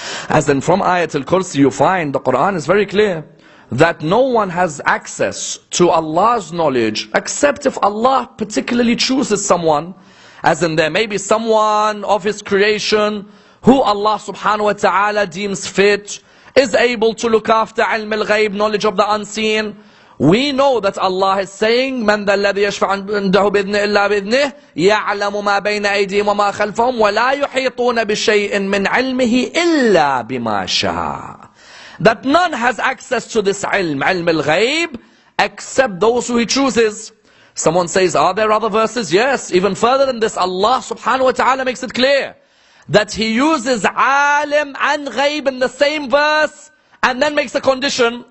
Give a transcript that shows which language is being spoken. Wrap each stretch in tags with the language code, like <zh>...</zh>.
<en>As then from Ayatul Kursi you find the Quran is very clear that no one has access to Allah's knowledge except if Allah particularly chooses someone. As in, there may be someone of His creation who Allah subhanahu wa ta'ala deems fit, is able to look after ilm al-ghayb, knowledge of the unseen. We know that Allah is saying,</en> <ar>مَنْ ذَا الَّذِي يَشْفَعُ عِنْدَهُ بِإِذْنِهِ إِلَّا بِإِذْنِهِ يَعْلَمُ مَا بَيْنَ أَيْدِيهِمْ وَمَا خَلْفَهُمْ وَلَا يُحِيطُونَ بِشَيْءٍ مِّنْ عِلْمِهِ إِلَّا بِمَا شَاءَ.</ar> <en>That none has access to this ilm al-ghayb, except those who He chooses. Someone says, are there other verses? Yes, even further than this, Allah subhanahu wa ta'ala makes it clear that He uses alim and ghayb in the same verse, and then makes a condition.</en>